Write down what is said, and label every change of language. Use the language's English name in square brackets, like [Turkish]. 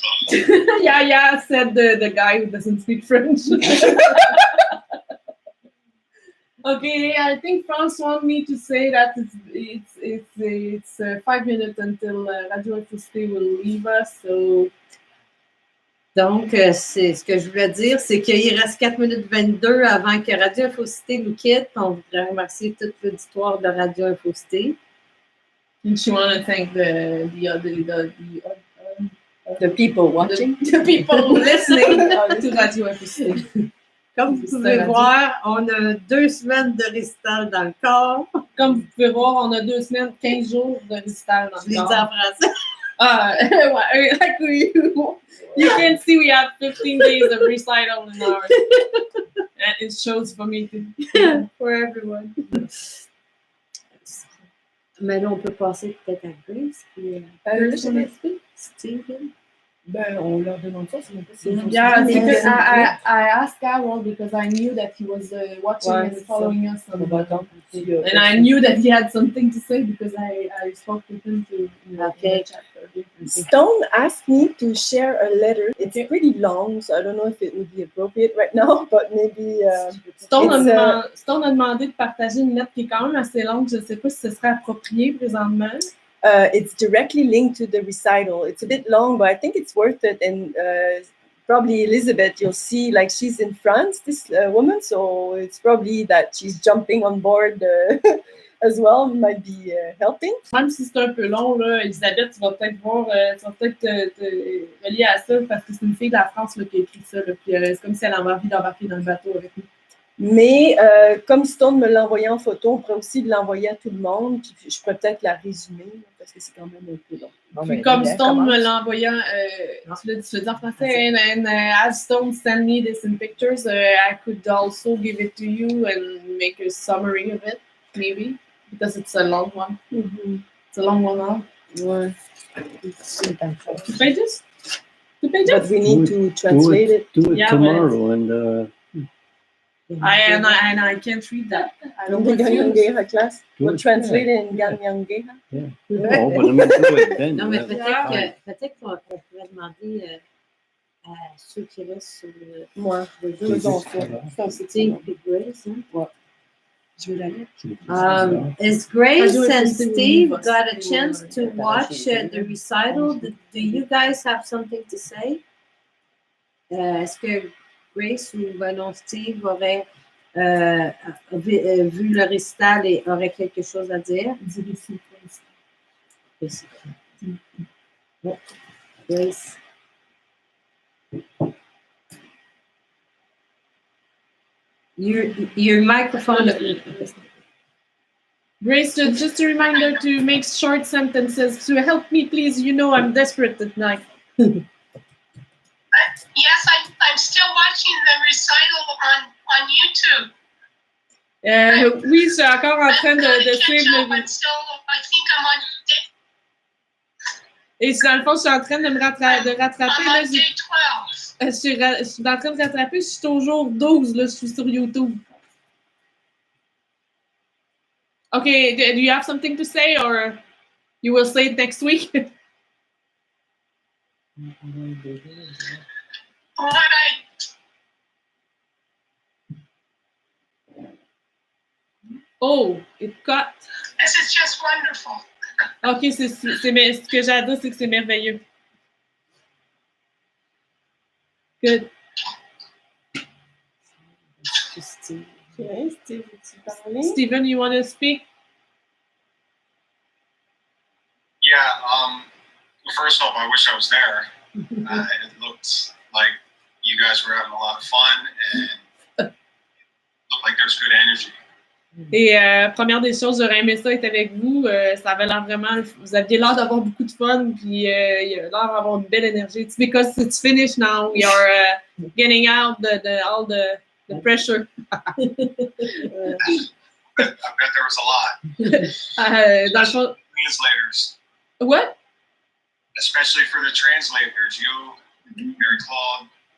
[English] Yeah, said the guy who doesn't speak French. Okay, I think France wants me to say that it's 5 minutes until Radio Infocité will leave us. So. [French] Donc, c'est ce que je voulais dire, c'est qu'il reste 4 minutes 22 avant que Radio Infocité nous quitte. On voudrait remercier toute l'auditoire de Radio Infocité. [English] And you want to thank the people watching, the people listening to Radio Infocité. [French] Comme vous pouvez voir, on a 2 semaines de récital dans le corps. Comme vous pouvez voir, on a 2 semaines, 15 jours de récital dans le corps. Je l'ai dit en français. [English] Like you can see we have 15 days of recital in ours. And it shows for me too. For everyone. [French] Mais là, on peut passer peut-être à Grace. Puis, Steven. Ben, on leur demande ça, c'est même pas si [English] Yeah, because I asked Carol because I knew that he was watching and following us on and I knew that he had something to say because I spoke with him to chat. Stone asked me to share a letter. It's pretty long, so I don't know if it would be appropriate right now, but maybe [French] Stone a demandé de partager une lettre qui est quand même assez longue. Je ne sais pas si ce serait approprié présentement. [English] It's directly linked to the recital. It's a bit long, but I think it's worth it. And probably Elizabeth, you'll see, like she's in France, this woman, so it's probably that she's jumping on board as well, might be helping. [French] Même si c'est un peu long, là, Elisabeth, tu vas peut-être voir, tu vas peut-être te relier à ça parce que c'est une fille de la France là, qui a écrit ça. Là, puis c'est comme si elle avait envie d'embarquer dans le bateau avec nous. Mais comme Stone me l'a envoyé en photo, on pourrait aussi l'envoyer à tout le monde. Puis je pourrais peut-être la résumer parce que c'est quand même un peu long. Puis comme Stone me l'a envoyé, tu l'as dit en français, [English] and as Stone sent me this in pictures, I could also give it to you and make a summary of it, maybe, because it's a long one. Mm-hmm. It's a long one now. [French] Ouais. 2 pages? 2 pages? [English] But we need to translate it. Do it tomorrow and... And I can't read that. I don't Ganyangeha class. We'll translate it in Ganyangeha. Yeah. No, but I mean, do it then. [French] Non, mais peut-être qu'on pourrait demander à ceux qui restent sur le jeu. Steve et Grace. Je vais la lire. [English] Is Grace and Steve got a chance to watch the recital? Do you guys have something to say? [French] Est-ce que Grace ou non, Steve aurait vu le récital et aurait quelque chose à dire? [English] Grace. Your microphone. Grace, just a reminder to make short sentences to help me, please. You know I'm desperate at night. Yes, I'm still watching the recital on YouTube. [French] Oui, je suis encore en train de suivre le... Et dans le fond, je suis en train de me rattraper. Là, je suis en train de rattraper. Je suis au jour 12, là, je suis sur YouTube. [English] Okay, do you have something to say or you will say it next week? Oh, it cut. This is just wonderful. [French] Ok, ce que j'ai à dire, c'est que c'est merveilleux. [English] Good. Stephen, you want to speak? Yeah. First off, I wish I was there. It looked like you guys were having a lot of fun and looked like there's good energy. [French] Et première des choses, j'aurais aimé ça être avec vous. Ça avait l'air vraiment, vous aviez l'air d'avoir beaucoup de fun, puis il a l'air d'avoir une belle énergie. [English] It's because it's finished now. We are getting out all the pressure. I bet there was a lot. [French] Dans le fond, [English] Translators, what? especially for the translators, you, Mary Claude.